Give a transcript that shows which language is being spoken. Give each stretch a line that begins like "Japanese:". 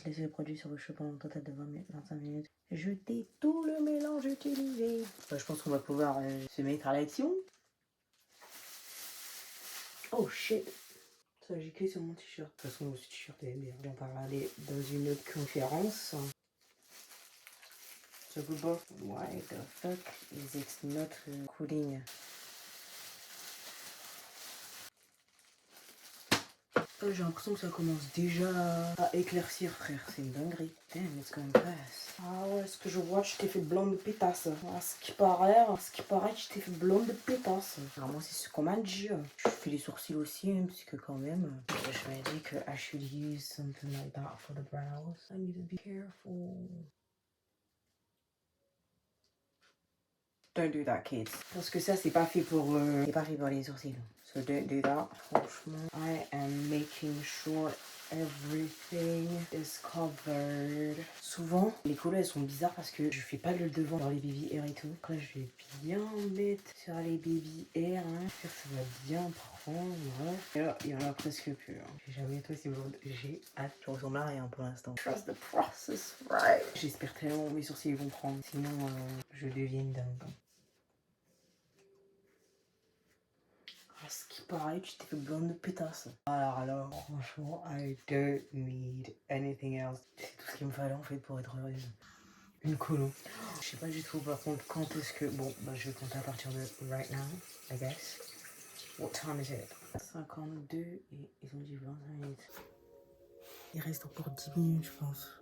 French: Laissez le produit sur vos cheveux pendant un total de 25 minutes. Jetez tout le mélange utilisé. Bah, je pense qu'on va pouvoir se mettre à l'action.
English: Oh shit.
French: Ça, j'ai écrit sur mon t-shirt. De toute façon, ce t-shirt est bien. On va parler dans une autre conférence.
English: So good boy. Why the fuck is it not cooling?
French: J'ai l'impression que ça commence déjà à éclaircir, frère. C'est une dinguerie.
English: Damn, it's going fast.
French: Ah ouais, ce que je vois, je t'ai fait blonde de pétasse. À ce qui paraît, je t'ai fait blonde de pétasse. Alors moi, c'est ce qu'on m'a dit. Je fais les sourcils aussi, hein, parce que quand même, je me dis que
English: I should use something like that for the brows. I need to be careful. Don't do that, kids.
French: Parce que ça, c'est pas fait pour les sourcils.
English: So don't do that. Franchement, I am making sure everything is covered.
French: Souvent, les colos, elles sont bizarres parce que je fais pas le devant dans les baby hair et tout. Après, je vais bien mettre sur les baby hair. Hein. J'espère que ça va bien prendre. Et là, il y en a presque plus. Hein. J'ai jamais été aussi blonde. J'ai hâte. Je ressemble à rien pour l'instant.
English: Trust the process, right?
French: J'espère tellement mes sourcils vont prendre. Sinon, je devienne dingue. Ce qui paraît, tu t'es fait blonde de pétasse. Alors, franchement,
English: I don't need anything else.
French: C'est tout ce qu'il me fallait en fait pour être heureuse. Une colo. Je sais pas du tout par contre quand est-ce que... Bon, bah je vais compter à partir de
English: right now, I guess. What time is it?
French: 52 et ils ont dit 25 minutes. Il reste encore 10 minutes je pense.